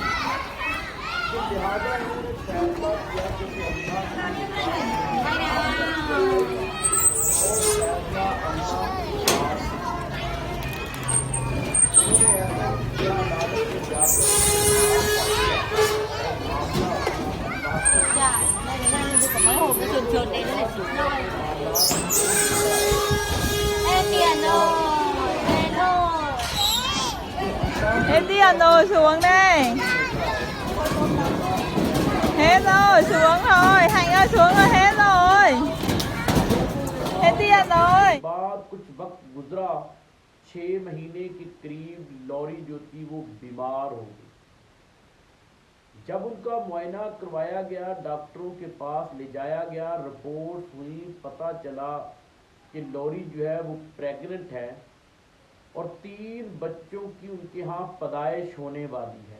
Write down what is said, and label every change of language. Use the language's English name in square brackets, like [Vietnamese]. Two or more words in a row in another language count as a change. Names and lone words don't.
[Urdu] تو لہٰذا انہوں نے فیصلہ کیا کہ وہ اللہ کی اطاعت کریں اور فیصلہ اللہ کے ساتھ انہوں نے ایسا ہی کیا، عدالت میں جا کر انتخاب کیا اور معاملہ اللہ کے معاملات کو سلجھایا۔ [Vietnamese] Em piano xuống đây. Hết rồi, xuống rồi. Hạnh ơi, xuống rồi, hết rồi. Hết tiền rồi. [Urdu] بعد کچھ وقت گزرا، 6 مہینے کے قریب لوری جو تھی وہ بیمار ہو گئی۔ جب ان کا معائنہ کروایا گیا، ڈاکٹروں کے پاس لے جایا گیا، رپورٹ ہوئی، پتہ چلا کہ لوری جو ہے وہ پریگننٹ ہے اور 3 بچوں کی ان کے ہاں پیدائش ہونے والی ہے۔